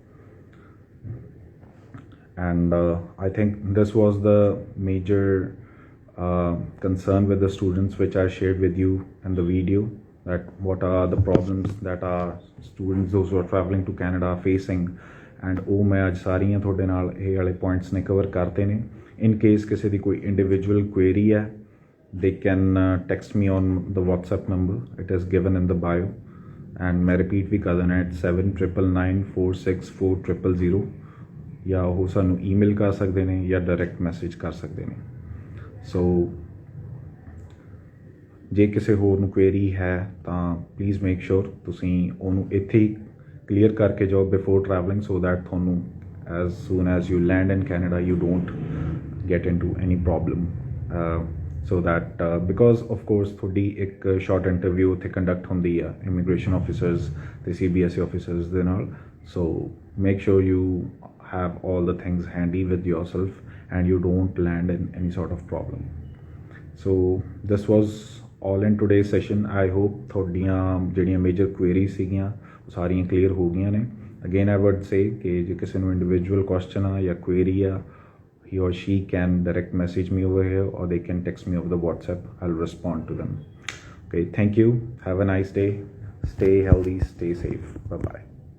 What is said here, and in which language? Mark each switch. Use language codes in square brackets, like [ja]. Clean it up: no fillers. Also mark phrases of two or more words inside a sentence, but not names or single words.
[en] And I think this was the major concern with the students which I shared with you in the video, that what are the problems that our students, those who are traveling to Canada, are facing, and [pa] ਉਹ ਮੈਂ ਅੱਜ ਸਾਰੀਆਂ ਤੁਹਾਡੇ ਨਾਲ ਇਹ ਵਾਲੇ ਪੁਆਇੰਟਸ ਨੇ ਕਵਰ ਕਰਤੇ ਨੇ। [en] in case [pa] ਕਿਸੇ ਦੀ ਕੋਈ [en] individual query [pa] ਹੈ, [en] they can text me on the WhatsApp number, it is given in the bio, and [pa] ਮੈਂ ਰਿਪੀਟ ਵੀ ਕਰ ਦੇਣਾ, 7999464000, ਜਾਂ ਉਹ ਸਾਨੂੰ ਈਮੇਲ ਕਰ ਸਕਦੇ ਨੇ ਜਾਂ [en] direct message [pa] ਕਰ ਸਕਦੇ ਨੇ। ਸੋ ਜੇ ਕਿਸੇ ਹੋਰ ਨੂੰ ਕੁਐਰੀ ਹੈ ਤਾਂ [en] please make sure [pa] ਤੁਸੀਂ ਉਹਨੂੰ ਇੱਥੇ ਹੀ [hi] clear करके जाओ [en] before traveling, so that ਤੁਹਾਨੂੰ as soon as you land in Canada you don't get into any problem. So that because of course [pa] ਤੁਹਾਡੀ ਇੱਕ [en] short interview [pa] ਉੱਥੇ conduct ਹੁੰਦੀ ਆ [en] immigration officers [pa] ਤੇ [en] CBSE officers [pa] ਦੇ ਨਾਲ, [en] so make sure you have all the things handy with yourself and you don't land in any sort of problem. So this was all in today's session. I hope [pa] ਤੁਹਾਡੀਆਂ ਜਿਹੜੀਆਂ ਮੇਜਰ ਕੁਐਰੀਜ਼ ਸੀਗੀਆਂ ਉਹ ਸਾਰੀਆਂ ਕਲੀਅਰ ਹੋ ਗਈਆਂ ਨੇ. [en] Again I would say [pa] ਕਿ ਜੇ ਕਿਸੇ ਨੂੰ [en] individual question [pa] ਆ ਜਾਂ ਕੁਐਰੀ ਆ, [en] he or she can direct message me over here or they can text me over the WhatsApp. I'll respond to them. Okay, thank you. Have a nice day. Stay healthy, stay safe. Bye-bye.